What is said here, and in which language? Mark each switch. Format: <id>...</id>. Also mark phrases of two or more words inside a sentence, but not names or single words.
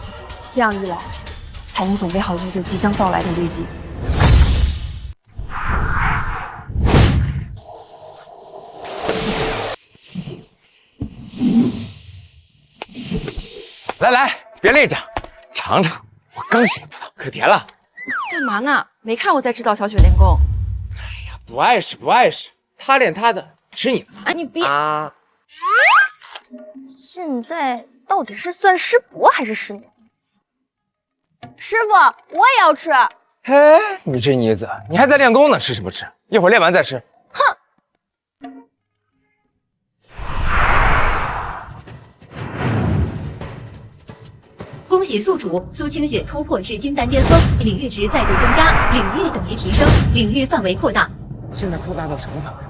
<zh>這樣一來，才能準備好應對即將到來的危機。來來，別累着，嘗嘗我剛洗的葡萄，可甜了。幹嘛呢？沒看我在指導小雪練功。哎呀，不礙事，不礙事，他練他的，吃你的。哎，你別啊！現在到底是算師伯還是師娘？師傅，我也要吃。哎，你這妮子，你還在練功呢，吃什麼吃？一會兒練完再吃。哼！恭喜宿主蘇清雪突破至金丹巔峰，領域值再度增加，領域等級提升，領域範圍擴大。現在擴大到什麼範圍了？</zh>